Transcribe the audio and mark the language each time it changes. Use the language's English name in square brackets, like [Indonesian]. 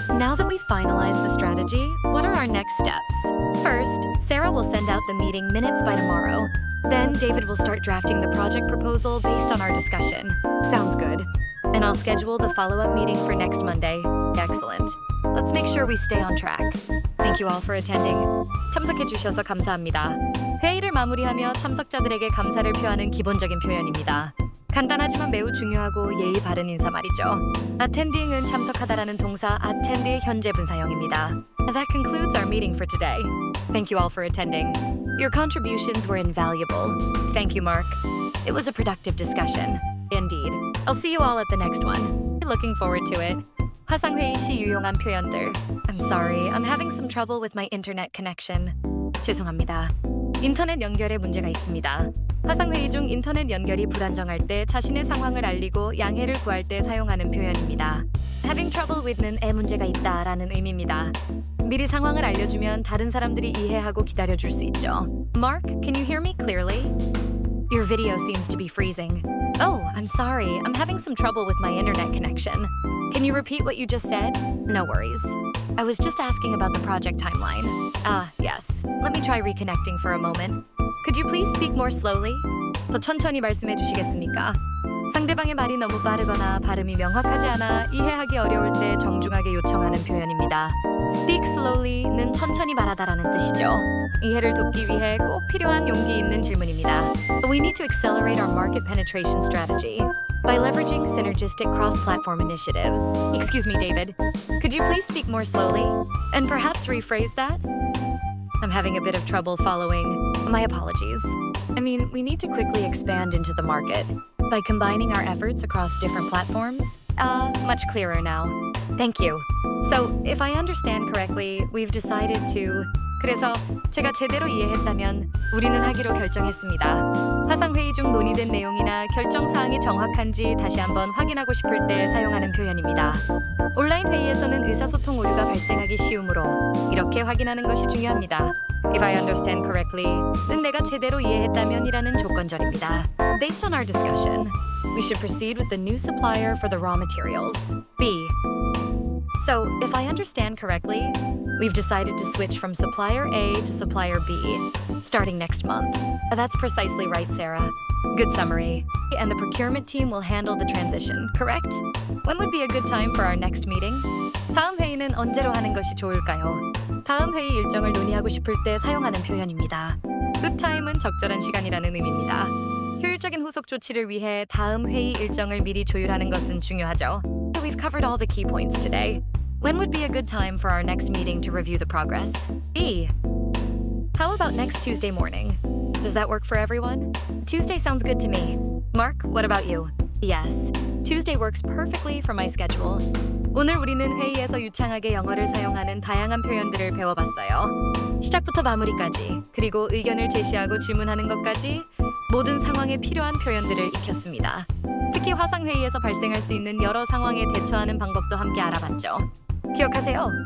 [English] Now that we've finalized the strategy, what are our next steps? First, Sarah will send out the meeting minutes by tomorrow. Then David will start drafting the project proposal based on our discussion. Sounds good. And I'll schedule the follow-up meeting for next Monday. Excellent. Let's make sure we stay on track. Thank you all for attending. [Korean] 참석해 주셔서 감사합니다. 회의를 마무리하며 참석자들에게 감사를 표하는 기본적인 표현입니다. 간단하지만 매우 중요하고 예의 바른 인사 말이죠. Attending은 참석하다라는 동사 attend의 현재 분사형입니다. [English] That concludes our meeting for today. Thank you all for attending. Your contributions were invaluable. Thank you, Mark. It was a productive discussion. Indeed. I'll see you all at the next one. Looking forward to it. [Korean] 화상회의 시 유용한 표현들. [English] I'm sorry, I'm having some trouble with my internet connection. [Korean] 죄송합니다. 인터넷 연결에 문제가 있습니다. 화상회의 중 인터넷 연결이 불안정할 때 자신의 상황을 알리고 양해를 구할 때 사용하는 표현입니다. [English] Having trouble with [Korean] 는 에 문제가 있다라는 의미입니다. 미리 상황을 알려주면 다른 사람들이 이해하고 기다려줄 수 있죠. [English] Mark, can you hear me clearly? Your video seems to be freezing. Oh, I'm sorry. I'm having some trouble with my internet connection. Can you repeat what you just said? No worries. I was just asking about the project timeline. Yes. Let me try reconnecting for a moment. Could you please speak more slowly? [Korean] 더 천천히 말씀해 주시겠습니까? 상대방의 말이 너무 빠르거나 발음이 명확하지 않아 이해하기 어려울 때 정중하게 요청하는 표현입니다. [English] Speak slowly [Korean] 는 천천히 말하다라는 뜻이죠. 이해를 돕기 위해 꼭 필요한 용기 있는 질문입니다. [English] We need to accelerate our market penetration strategy by leveraging synergistic cross-platform initiatives. Excuse me, David. Could you please speak more slowly and perhaps rephrase that? I'm having a bit of trouble following. My apologies. I mean, we need to quickly expand into the market by combining our efforts across different platforms. Much clearer now. Thank you. So, if I understand correctly, we've decided to [Korean] 그래서 제가 제대로 이해했다면 우리는 하기로 결정했습니다. 화상회의 중 논의된 내용이나 결정 사항이 정확한지 다시 한번 확인하고 싶을 때 사용하는 표현입니다. 온라인 회의에서는 의사소통 오류가 발생하기 쉬우므로 이렇게 확인하는 것이 중요합니다. [English] If I understand correctly, [Korean] 는 내가 제대로 이해했다면이라는 조건절입니다. [English] Based on our discussion, we should proceed with the new supplier for the raw materials. B. So, if I understand correctly, we've decided to switch from supplier A to supplier B, starting next month. That's precisely right, Sarah. Good summary. And the procurement team will handle the transition, correct? When would be a good time for our next meeting? [Korean] 다음 회의는 언제로 하는 것이 좋을까요? 다음 회의 일정을 논의하고 싶을 때 사용하는 표현입니다. [English] Good time [Korean] 은 적절한 시간이라는 의미입니다. 효율적인 후속 조치를 위해 다음 회의 일정을 미리 조율하는 것은 중요하죠. [English] We've covered all the key points today. When would be a good time for our next meeting to review the progress? B. How about next Tuesday morning? Does that work for everyone? Tuesday sounds good to me. Mark, what about you? Yes. Tuesday works perfectly for my schedule. [Korean] 오늘 우리는 회의에서 유창하게 영어를 사용하는 다양한 표현들을 배워봤어요. 시작부터 마무리까지, 그리고 의견을 제시하고 질문하는 것까지 모든 상황에 필요한 표현들을 익혔습니다. 특히 화상회의에서 발생할 수 있는 여러 상황에 대처하는 방법도 함께 알아봤죠. 기억하세요.